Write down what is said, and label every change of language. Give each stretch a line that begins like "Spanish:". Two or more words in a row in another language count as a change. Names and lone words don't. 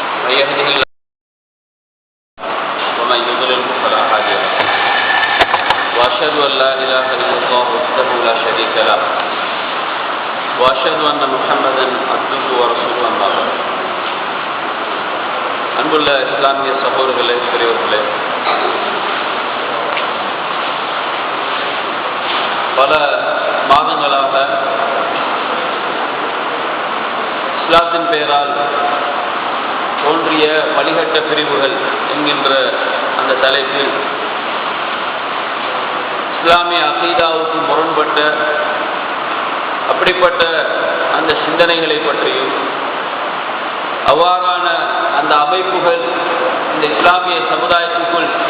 Arabic: من يهده الله ومن يضلل فلا هادي له وأشهد أن لا إله إلا الله وحده لا شريك له وأشهد أن محمدا عبده ورسوله أما بعد.
Tamil: அன்புள்ள இஸ்லாமிய சகோதரர்களே, பெரியவர்களே, பல மாதங்களாக இஸ்லாத்தின் பெயரால் தோன்றிய வழிகட்ட பிரிவுகள் என்கின்ற அந்த தலைப்பில் இஸ்லாமிய அகீதாவுக்கு முரண்பட்ட அப்படிப்பட்ட அந்த சிந்தனைகளை பற்றியும் அவ்வாறான அந்த அமைப்புகள் இந்த இஸ்லாமிய சமுதாயத்துக்குள்